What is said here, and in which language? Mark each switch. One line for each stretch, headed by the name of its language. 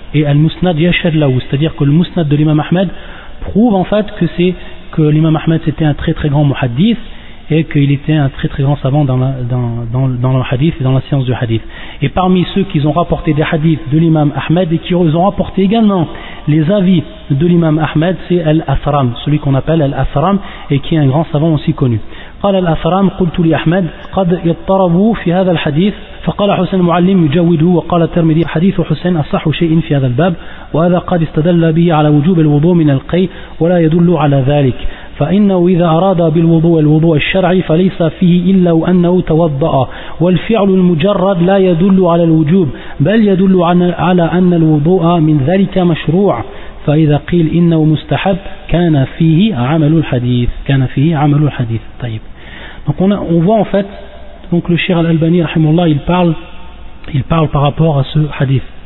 French: Et
Arabic: al-musnad yashhad lahu,
French: c'est-à-dire que le musnad de l'imam Ahmed prouve en fait que l'imam Ahmed c'était un très très grand muhaddith et qu'il était un très très grand savant dans le hadith et dans la science du hadith. Et parmi ceux qui ont rapporté des hadiths de l'imam Ahmed et qui ont rapporté également les avis de l'imam Ahmed, c'est al-Asram, celui qu'on appelle al-Asram et qui est un grand savant aussi connu.
Arabic: قال الأثرام قلت لي أحمد قد اضطربوا في هذا الحديث فقال حسين المعلم يجوده وقال الترمذي حديث حسين أصح شيء في هذا الباب وهذا قد استدل به على وجوب الوضوء من القي ولا يدل على ذلك فإنه إذا أراد بالوضوء الوضوء الشرعي فليس فيه إلا أنه توضأ والفعل المجرد لا يدل على الوجوب بل يدل على أن الوضوء من ذلك مشروع فإذا قيل إنه مستحب كان فيه عمل الحديث كان فيه عمل الحديث. طيب.
French: Donc on voit en fait, donc le Cheikh Al-Albani rahimullah, il parle par rapport à ce hadith.